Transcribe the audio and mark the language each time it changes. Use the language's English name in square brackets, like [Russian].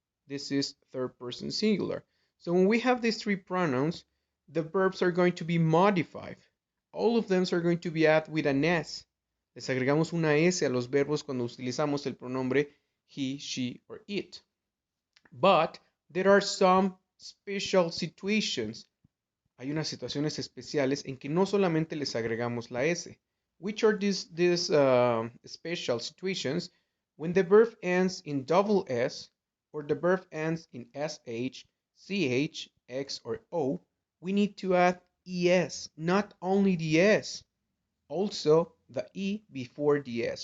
[English] This is third person singular. So when we have these three pronouns, the verbs are going to be modified. All of them are going to be added with an S. [Spanish] Les agregamos una S a los verbos cuando utilizamos el pronombre [English] he, she, or it. But there are some special situations. [Spanish] Hay unas situaciones especiales en que no solamente les agregamos la S. [English] Which are these special situations? When the verb ends in double S or the verb ends in SH, CH, X, or O, we need to add ES, not only the S, also the E before the S.